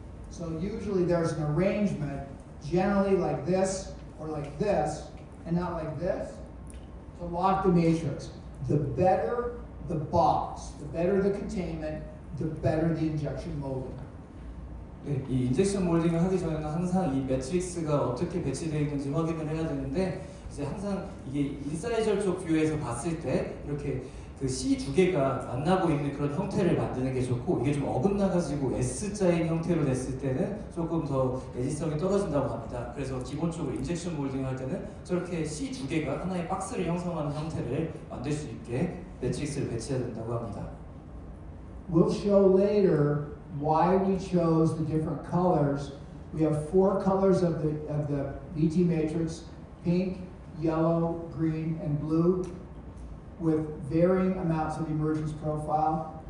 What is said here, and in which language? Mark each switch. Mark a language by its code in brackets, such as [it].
[en] So usually there's an arrangement, generally like this or like this, and not like this, to lock the matrix. The better the box, the better the containment, the better the injection molding. [ko] 네, 이 인젝션 몰딩을 하기 전에는 항상 이 매트릭스가 어떻게 배치되어 있는지 확인을 해야 되는데 이제 항상 이게 인사이저 쪽 뷰에서 봤을 때 이렇게 그 C 두 개가 만나고 있는 그런 형태를 만드는 게 좋고 이게 좀 어긋나가지고 S자인 형태로 됐을 때는 조금 더 내지성이 떨어진다고 합니다. 그래서 기본적으로 인젝션 몰딩을 할 때는 저렇게 C 두 개가 하나의 박스를 형성하는 형태를 만들 수 있게 매트릭스를 배치해야 된다고 합니다. [en] We'll show later why we chose the different colors. We have 4 colors of the BT matrix: pink, yellow, green, and blue, with varying amounts of emergence profile.